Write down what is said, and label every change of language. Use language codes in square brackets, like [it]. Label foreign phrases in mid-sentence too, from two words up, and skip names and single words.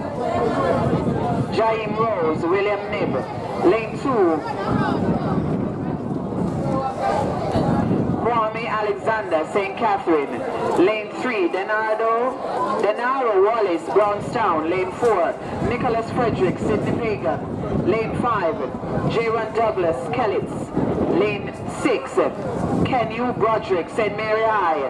[en] Jaim Rose, William Nib. Lane 2, Kwame Alexander, St. Catherine. Lane 3, Denaro Wallace, Brownstown. Lane 4, Nicholas Frederick, Sidney Pagan. Lane 5, J1 Douglas, Kellitz. Lane 6, Kenyu Broderick, St. Mary High.